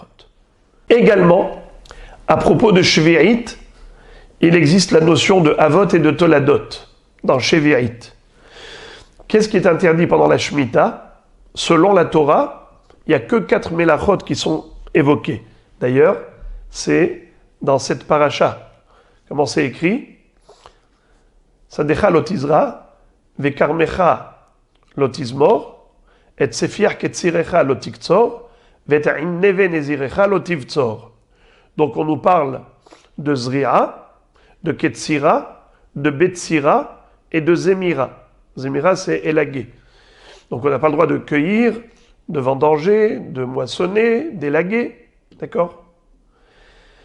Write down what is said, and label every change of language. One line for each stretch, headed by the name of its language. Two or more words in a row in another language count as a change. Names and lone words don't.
French: Également, à propos de Shvi'it, il existe la notion de Avot et de Toladot dans Shvi'it. Qu'est-ce qui est interdit pendant la Shemitah? Selon la Torah, il n'y a que 4 Melachot qui sont évoqués. D'ailleurs, c'est dans cette paracha. Comment c'est écrit?
Hebrew: שדך לא תזרע, וכרמך לא תזמור, את ספיח קצירך לא תקצור, ואת ענבי נזירך לא תבצור.
French: Donc on nous parle de Zri'a, de Ketzira, de Betsira et de Zemira. Zemira, c'est élaguer. Donc on n'a pas le droit de cueillir, de vendanger, de moissonner, d'élaguer, d'accord?